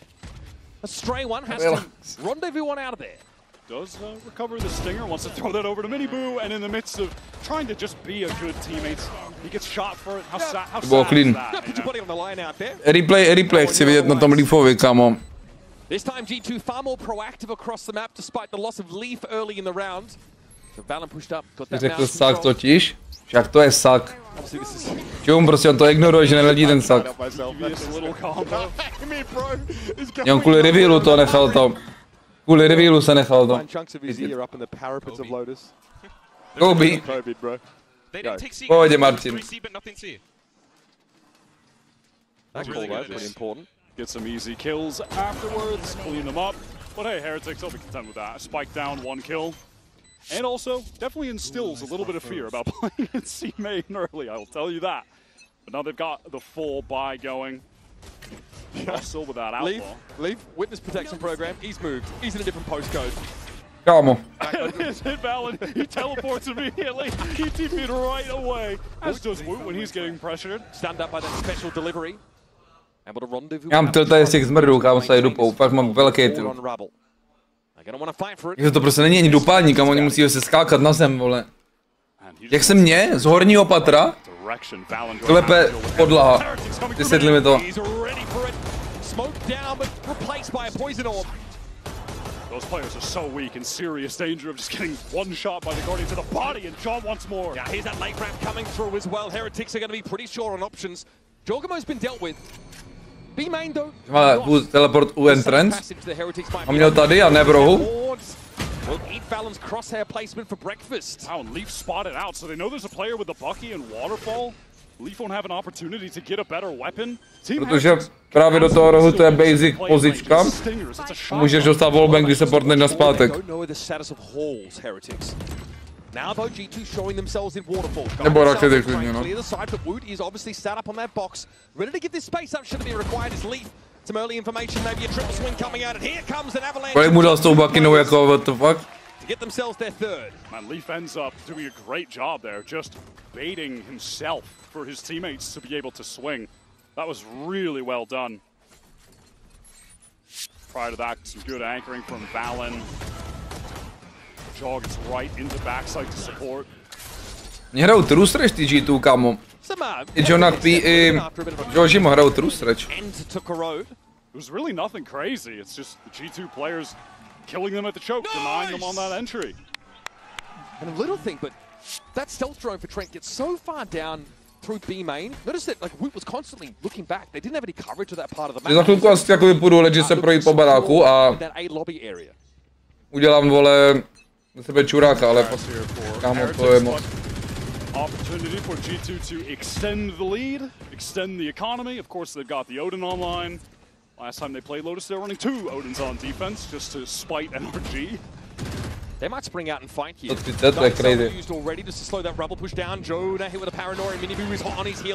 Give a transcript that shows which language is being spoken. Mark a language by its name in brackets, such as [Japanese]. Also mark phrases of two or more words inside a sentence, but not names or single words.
[English] Does recover the stinger, wants to throw that over to Miniboo, and in the midst of trying to just be a good teammate, he gets shot for it. How sad is that? [Czech] Replay chci vidět na tom Leafovi, kámo. [English] This time G2 far more proactive across the map despite the loss of Leaf early in the round. So Valen pushed up, got that [Czech] řekl sak totiž, však to je sak. Čum, prostě on to ignoruje, že neledí ten sak. Jen kvůli revealu to nechal to. Kvůli revealu se nechal to. Kobe. Pohodě, Martin. [English] Get some easy kills afterwards, clean them up. But hey, Heretics, they'll be content with that. Spike down, 1 kill. And also, definitely instills a little bit of fear about playing in C main early, I will tell you that. But now they've got the full buy going. Still with that outlaw. Leaf, witness protection program, he's moved. He's in a different postcode. [Czech] Kámo. [English] Hit Valen, he teleports immediately. He TP'd right away. As does Woot when he's getting pressured. Stand up by that special delivery. [Czech] Já mám tilta z těch zmrdů, kámo, se je dupou. Fakt mám velký tilt. Takže to prostě není ani dupání, kam oni musí se skákat na zem, vole. Jak se mě z horního patra klepe podlaha. Vysvětli mi to. [English] Those players are so weak in serious danger of just getting one shot by the Guardian to the body, and John wants more. Yeah, here's that late ramp coming through as well. Heretics are going to be pretty sure on options. Jawgemo's been dealt with. B main though. [Czech] Má teleport u entrance. A měl tady a ne v rohu. [English] Will eat Valen's crosshair placement for breakfast. Wow, and Leaf spotted out, so they know there's a player with the Bucky and Waterfall. Leaf won't have an opportunity to get a better weapon. [Czech] Protože právě do toho rohu to je basic pozička. Můžeš dostat wallbang, když se portneš na zpátek. [English] Now though, G2 showing themselves in waterfall. [Czech] Nebo rakety klidně, no. [English] Clear the side, but Woot is obviously sat up on that box, ready to give this space up. Should be required as Leaf. Some early information, maybe a triple swing coming out, and here comes an avalanche. [Czech] Kolik mu dal s tou bakinou, jako [English] what the fuck? To get themselves their third. Man, Leaf ends up doing a great job there, just baiting himself for his teammates to be able to swing. That was really well done. Prior to that, some good anchoring from Valen. Jaw gets right into backside to support. [Czech] Mě hrajou [English] true stretch [Czech] ty G2, kámo. I Jonak P i Jawgemo hrajou [English] true stretch. It was really nothing crazy, it's just the G2 players killing them at the choke, denying them on that entry. And a little thing, but that stealth drone for Trent gets so far down through B main. Notice that like Woot was constantly looking back. They didn't have any coverage of that part of the map. [Czech] Za chvilku asi jako půjdu legit se projít po baráku a udělám, vole, na sebe čuráka, ale kámo, to je moc. [English] Opportunity for G2 to extend the lead, extend the economy. Of course, they've got the Odin online. Last time they played Lotus, they were running 2 Odins on defense just to spite NRG. They might spring out and fight here. That's crazy. Used already just to slow that rubble push down. Jonah hit with a paranoia. Miniboo is hot on his heels.